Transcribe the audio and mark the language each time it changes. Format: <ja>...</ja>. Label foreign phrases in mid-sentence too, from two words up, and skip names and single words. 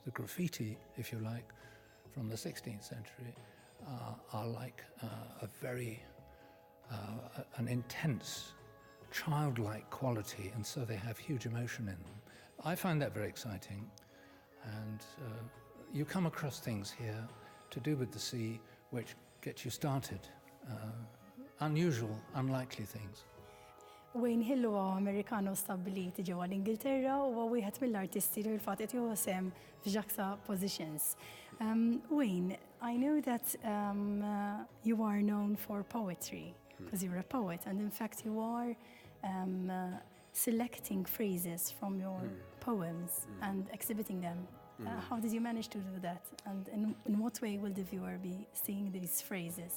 <en>The graffiti, if you like, from the 16th century are like an intense, childlike quality, and so they have huge emotion in them. I find that very exciting, and you come across things here to do with the sea which get you started. Unusual, unlikely things.</en> <mt>Wayne Hill huwa Amerikano stabbiliti ġewwa l-Ingilterra u huwa wieħed mill-artisti li l-fatt qed jieħu sehem f'Juxtapositions.</mt> <en>Wayne, I know that you are known for poetry, because you're a poet, and in fact you are selecting phrases from your poems and exhibiting them. How did you manage to do that? And in what way will the viewer be seeing these phrases?</en>